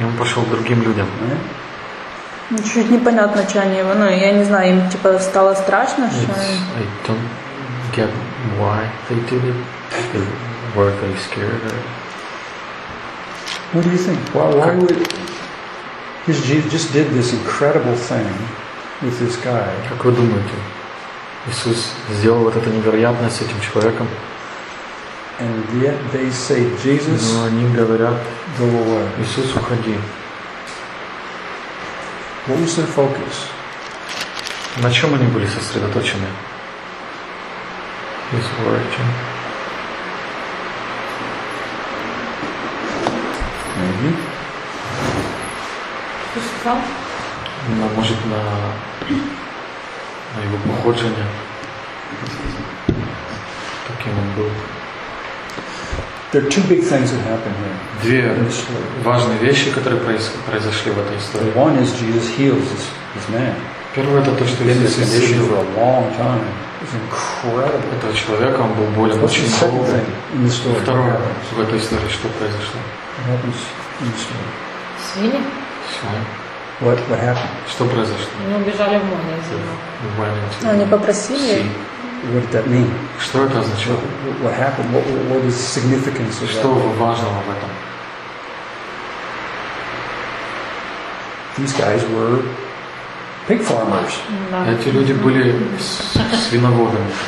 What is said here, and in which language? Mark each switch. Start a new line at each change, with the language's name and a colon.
Russian: И он пошел к другим людям. Чуть непонятно, что они его, ну, я не знаю, им типа стало страшно, что они...
English: I don't get why they did it. Were they scared or... What do you think? Why would... Jesus just did this incredible thing with this guy.
Russian: Как вы думаете? Иисус сделал вот это невероятное с этим человеком.
English: And yet they say, Jesus,
Russian: но они говорят,
English: go away.
Russian: Иисус, уходи.
English: What was their focus?
Russian: На чем они были сосредоточены?
English: His origin. Maybe.
Russian: На, может, на его походжение. Таким он был.
English: There are two big things that happened here.
Russian: Две важные вещи, которые произошли в этой истории.
English: The one is Jesus heals this man.
Russian: Первое это то, что Иисус исцелил
English: его. A long time. It's incredible.
Russian: Этого человека, он был болен очень долго.
English: What's the second thing in the story?
Russian: Второе в этой истории, что произошло?
English: What happens in the story?
Russian: Свиньи. Свиньи.
English: What happened?
Russian: Что произошло? Они убежали в море из него. Они попросили.
English: What did that mean?
Russian: Что это означало?
English: What happened? What is the significance of
Russian: что
English: that?
Russian: Важного в этом?
English: These guys were pig farmers.
Russian: Эти люди были свиноводами.